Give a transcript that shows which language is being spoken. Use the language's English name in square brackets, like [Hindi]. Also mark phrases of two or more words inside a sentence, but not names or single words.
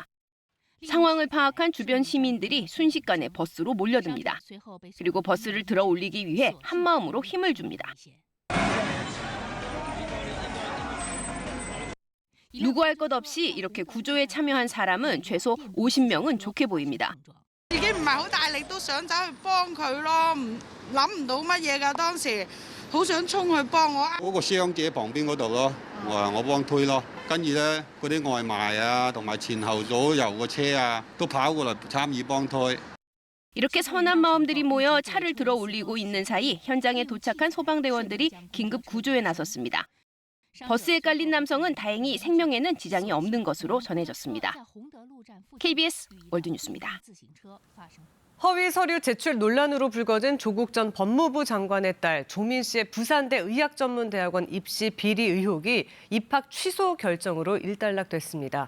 [Korean] 상황을 파악한 주변 시민들이 순식간에 버스로 몰려듭니다. 그리고 버스를 들어 올리기 위해 한마음으로 힘을 줍니다. 누구 할 것 없이 이렇게 구조에 참여한 사람은 최소 50명은 좋게 보입니다. [Cantonese] 自己唔係好大力都想走去幫佢咯，諗唔到乜嘢㗎當時，好想衝去幫我。嗰個傷者旁邊嗰度咯，我幫推咯，跟住咧嗰啲外賣啊，同埋前後左右個車啊，都跑過嚟參與幫推。 [Korean] 이렇게 선한 마음들이 모여 차를 들어 올리고 있는 사이 현장에 도착한 소방대원들이 긴급 구조에 나섰습니다. 버스에 깔린 남성은 다행히 생명에는 지장이 없는 것으로 전해졌습니다. KBS 월드뉴스입니다. 허위 서류 제출 논란으로 불거진 조국 전 법무부 장관의 딸 조민 씨의 부산대 의학전문대학원 입시 비리 의혹이 입학 취소 결정으로 일단락됐습니다.